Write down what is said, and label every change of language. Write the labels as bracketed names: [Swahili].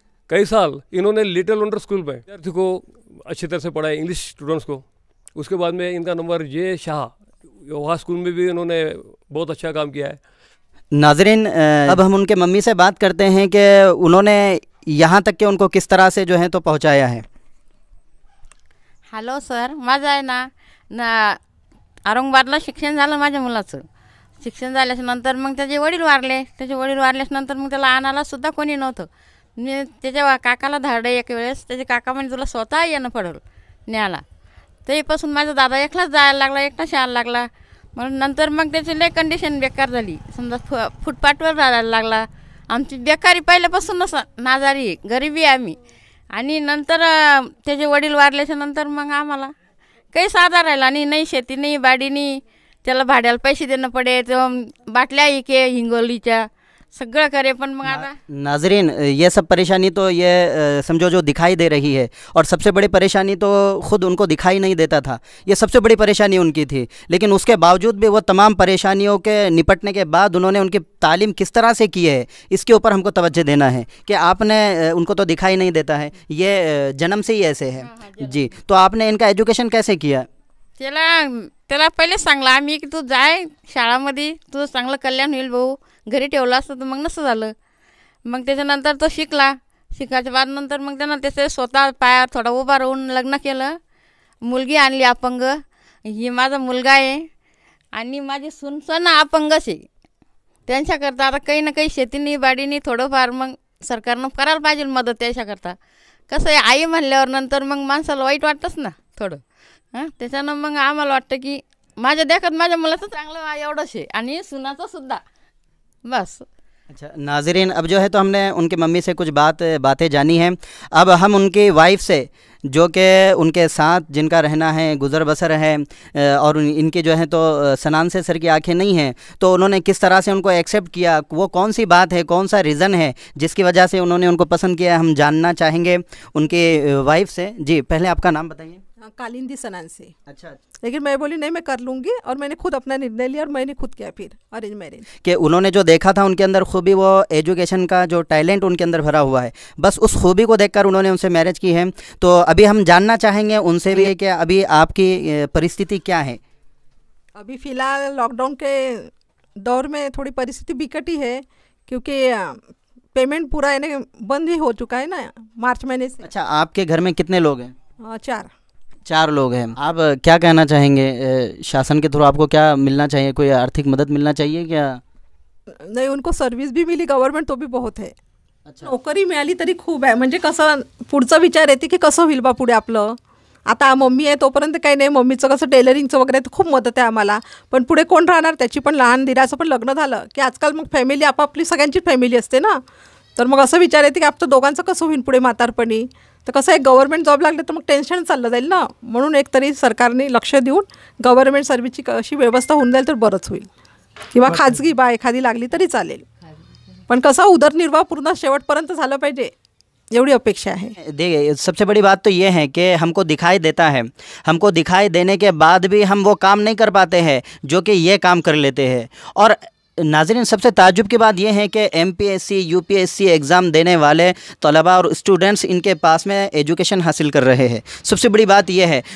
[Hindi] कई साल इन्होंने लिटिल वंडर स्कूल में विद्यार्थी को अच्छी तरह से पढ़ाया, इंग्लिश स्टूडेंट्स को। उसके बाद में इनका नंबर J शाह, वहाँ स्कूल में भी इन्होंने बहुत अच्छा काम किया है। नाजरीन, अब हम उनके मम्मी से बात करते हैं कि उन्होंने यहाँ तक कि उनको किस तरह से जो है तो पहुँचाया है। [Marathi] हॅलो सर, माझं आहे ना औरंगाबादला शिक्षण झालं माझ्या मुलाचं। शिक्षण झाल्यानंतर मग त्याचे वडील वारल्यानंतर मग त्याला आणायला सुद्धा कोणी नव्हतं। मी त्याच्या काकाला धाडले एक वेळेस, त्याचे काका म्हणे तुला स्वतः येणं पडेल न्यायला। तेपासून माझा दादा एकलाच जायला लागला, एकटाच यायला लागला। मग नंतर मग त्याची लय कंडिशन बेकार झाली, समजा फुटपाथवर राहायला लागला। आमची बेकारी पहिल्यापासूनच नाजारी, गरिबी आम्ही। आणि नंतर त्याचे वडील वारल्याच्या नंतर मग आम्हाला काही साधा राहिला नाही, नाही शेती नाही, बाडी नाही, त्याला भाड्याला पैसे देणं पडे, तो बाटल्या इके हिंगोलीच्या सगळं करे, पण मग आता [Hindi] नाजरीन, ये सब परेशानी तो ये समझो जो दिखाई दे रही है, और सबसे बड़ी परेशानी तो ख़ुद उनको दिखाई नहीं देता था, ये सबसे बड़ी परेशानी उनकी थी। लेकिन उसके बावजूद भी वो तमाम परेशानियों के निपटने के बाद उन्होंने उनकी तालीम किस तरह से की है, इसके ऊपर हमको तवज्जो देना है कि आपने उनको तो दिखाई नहीं देता है, ये जन्म से ही ऐसे है। जी, तो आपने इनका एजुकेशन कैसे किया? [Marathi] त्याला पहिले सांगलं आम्ही की तू जाय शाळामध्ये, तुझं चांगलं कल्याण होईल भाऊ, घरी ठेवलं असतं तर मग नसतं झालं। मग त्याच्यानंतर तो शिकला, शिकायच्या बाद नंतर मग त्यानं त्याचे स्वतः पायावर थोडा उभा राहून लग्न केलं, मुलगी आणली अपंग, ही माझा मुलगा आहे आणि माझी सून अपंगच आहे। त्यांच्याकरता आता काही ना काही शेतीनी बाडीनी थोडंफार मग सरकारनं करायला पाहिजे मदत त्याच्याकरता। कसं आहे, आई म्हणल्यावर नंतर मग माणसाला वाईट वाटतंच ना थोडं, हां, त्याच्यानं मग आम्हाला वाटतं की माझ्या देखत माझ्या मुलाचं चांगलं एवढंच आहे आणि सुनाचं सुद्धा बस। [Hindi] अच्छा नाजरीन, अब जो है तो हमने उनकी मम्मी से कुछ बातें जानी हैं। अब हम उनकी वाइफ से, जो कि उनके साथ जिनका रहना है, गुज़र बसर है, और इनकी जो है तो सनान से सर की आंखें नहीं हैं, तो उन्होंने किस तरह से उनको एक्सेप्ट किया, वो कौन सी बात है, कौन सा रीज़न है जिसकी वजह से उन्होंने उनको पसंद किया, हम जानना चाहेंगे उनकी वाइफ से। जी, पहले आपका नाम बताइए। कालिंदी सनान से। अच्छा, लेकिन मैं बोली नहीं, मैं कर लूँगी, और मैंने खुद अपना निर्णय लिया और मैंने खुद किया फिर अरेंज मैरिज। कि उन्होंने जो देखा था उनके अंदर खूबी, वो एजुकेशन का जो टैलेंट उनके अंदर भरा हुआ है, बस उस खूबी को देखकर उन्होंने उनसे मैरिज की है। तो अभी हम जानना चाहेंगे उनसे भी कि अभी आपकी परिस्थिति क्या है? अभी फ़िलहाल लॉकडाउन के दौर में थोड़ी परिस्थिति बिकट ही है, क्योंकि पेमेंट पूरा यानी बंद ही हो चुका है ना मार्च महीने से। अच्छा, आपके घर में कितने लोग हैं? 4 लोग हैं। आप क्या कहना चाहेंगे, शासन के थ्रू आपको क्या मिलना चाहिए, कोई आर्थिक मदद मिलना चाहिए क्या? [Marathi] नाही, [Hindi] उनको सर्व्हिस बी मिली गव्हर्नमेंट, तो बी बहुत [Marathi] आहे। [Hindi] अच्छा, [Marathi] नोकरी मिळाली तरी खूप आहे, म्हणजे कसं पुढचा विचार येते की कसं होईल बा पुढे आपलं। आता मम्मी आहे तोपर्यंत काही नाही, मम्मीचं कसं टेलरिंगचं वगैरे खूप मदत आहे आम्हाला, पण पुढे कोण राहणार, त्याची पण लहान दिराचं पण लग्न झालं की आजकाल मग फॅमिली आपापली सगळ्यांची फॅमिली असते ना, तर मग असं विचार येते की आपलं दोघांचं कसं होईल पुढे म्हातारपणी। तर कसं आहे, गव्हर्नमेंट जॉब लागले तर मग टेन्शन चाललं जाईल ना, म्हणून एक तरी सरकारने लक्ष देऊन गव्हर्नमेंट सर्व्हिसची अशी व्यवस्था होऊन जाईल तर बरंच होईल, किंवा खाजगी बा एखादी लागली तरी चालेल, पण कसं उदरनिर्वाह पूर्ण शेवटपर्यंत झालं पाहिजे एवढी अपेक्षा [Hindi] है। देखिए, सबसे बड़ी बात तो ये है कि हमको दिखाई देता है, हमको दिखाई देने के बाद भी हम वो काम नहीं कर पाते हैं जो कि ये काम कर लेते हैं। और नाज़रीन, सबसे ताज्जुब की बात यह है कि MPSC UPSC एग्ज़ाम देने वाले तलबा और स्टूडेंट्स इनके पास में एजुकेशन हासिल कर रहे हैं, सबसे बड़ी बात यह है।